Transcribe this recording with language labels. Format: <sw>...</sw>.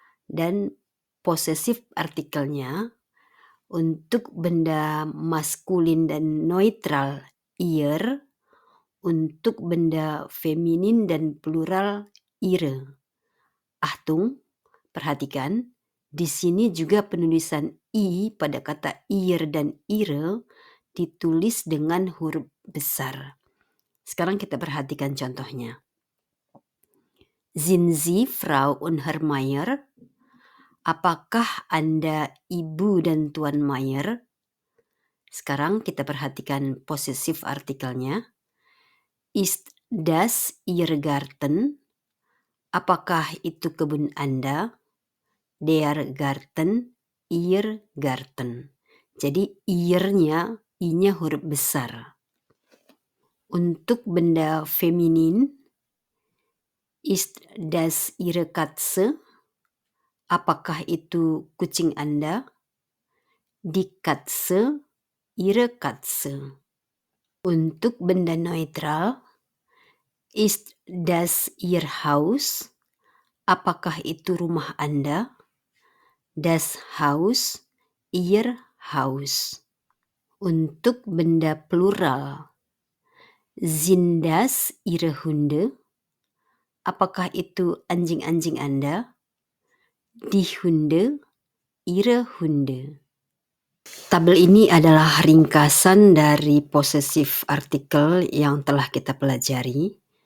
<id>Dan possessive artikelnya untuk benda maskulin dan neutral ihr, untuk benda feminin dan plural ihre. Achtung, perhatikan, di sini juga penulisan i pada kata ihr dan ihre ditulis dengan huruf besar. Sekarang kita perhatikan contohnya.</id> <de>Sind Sie Frau und Herr Mayer?</de> <id>Apakah Anda Ibu dan Tuan Mayer? Sekarang kita perhatikan possessive artikelnya.</id> <de>Ist das Ihr Garten?</de> <id>Apakah itu kebun Anda?</id> <de>Der Garten, Ihr Garten.</de> <id>Jadi ihr-nya, i-nya huruf besar. Untuk benda feminin,</id> <de>ist das Ihre Katze?</de> <id>Apakah itu kucing Anda?</id> <de>Die Katze, Ihre Katze.</de> <id>Untuk benda neutral,</id> <de>ist das Ihr Haus?</de> <id>Apakah itu rumah Anda?</id> <de>Das Haus, Ihr Haus.</de> <id>Untuk benda plural,</id> <de>sind das Ihre Hunde?</de> <id>Apakah itu anjing-anjing Anda?</id> <de>Die Hunde, Ihre Hunde.</de> <id>Tabel ini adalah ringkasan dari possessive artikel yang telah kita pelajari.</id>